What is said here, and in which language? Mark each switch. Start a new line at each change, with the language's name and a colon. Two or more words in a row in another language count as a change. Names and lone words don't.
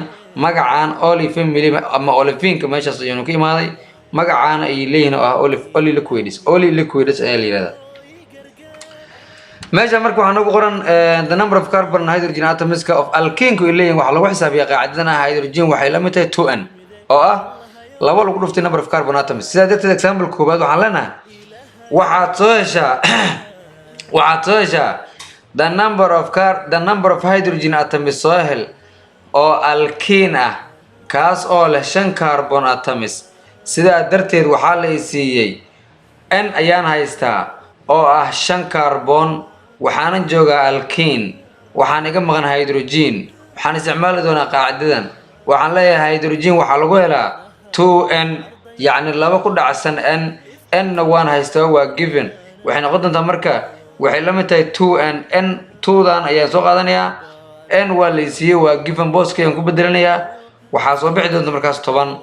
Somali: magacaan oli family ama olefinka meeshaas ayuu ka imaaday magacaan ay leeyihiin oo ah oli liquids ayaa la yiraahdaa. meesha marka waxaa nagu qoran
English: the number of carbon and hydrogen atoms
Somali: of alkinku ay leeyihiin waxaa lagu xisaabiyaa qaacidadan hydrogen waxay la mid tahay 2n oo ah laba lagu dhuftay
English: number of carbon atoms.
Somali: sidaa darteed example koobaad waxaan leenahay waxaad soo heshaa
English: the number of hydrogen atoms
Somali: soo hel oo alkene ah kaas oo leh 5
English: carbon atoms.
Somali: sidaa darteed waxaa la siiyey n ayaan haystaa oo ah 5 carbon waxaanan joogaa alkene waxaan iga maqan hydrogen waxaan isticmaali doonaa qaacidadan waxaan leeyahay hydrogen waxaa lagu helaa 2n yani laba ku dhacsan n na waan haystaa waa given waxay noqon doontaa marka waxay la mid tahay 2n n 2dan ayaan soo qaadanayaa n waa la siiyey waa given boska ayaan ku bedelanayaa waxaa soo bixi doonta markaas 10.